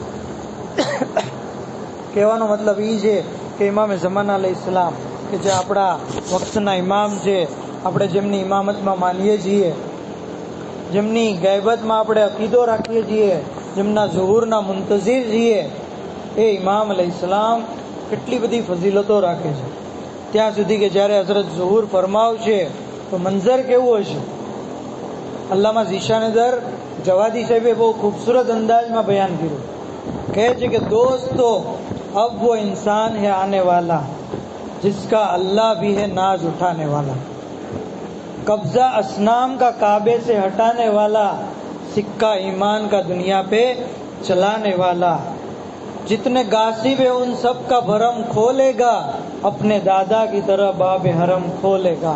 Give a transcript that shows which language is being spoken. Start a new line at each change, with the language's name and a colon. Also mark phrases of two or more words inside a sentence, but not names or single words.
Gujarati: કહેવાનો મતલબ એ છે કે ઇમામે ઝમાના અલૈહિસ્સલામ કે જે આપણા વક્તના ઇમામ છે, આપણે જેમની ઇમામતમાં માનીએ છીએ, જેમની ગૈબતમાં આપણે અકીદો રાખીએ છીએ, જેમના ઝુહુરના મુંતઝિર છીએ, એ ઇમામ અલૈહિસ્સલામ કેટલી બધી ફઝીલતો રાખે છે. ત્યાં સુધી કે જ્યારે હઝરત ઝુહુર ફરમાવશે તો મંઝર કેવું હશે? અલ્લામા ઝીશાનદર જવાદી સાહેબે બહુ ખૂબસૂરત અંદાજમાં બયાન કર્યું. કહે છે કે દોસ્તો
Urdu: اب وہ انسان ہے آنے والا جس کا اللہ بھی ہے ناز اٹھانے والا، قبضہ اصنام کا کعبے سے ہٹانے والا، سکہ ایمان کا دنیا پہ چلانے والا، جتنے غاصب ہیں ان سب کا بھرم کھولے گا، اپنے دادا کی طرح باب حرم کھولے گا۔